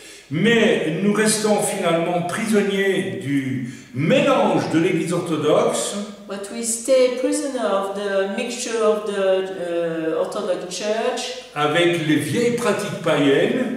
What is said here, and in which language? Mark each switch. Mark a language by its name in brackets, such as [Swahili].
[French] mais nous restons finalement prisonniers du mélange de l'église orthodoxe [English] but we stay prisoner of the mixture of the Orthodox Church [French] avec les vieilles pratiques païennes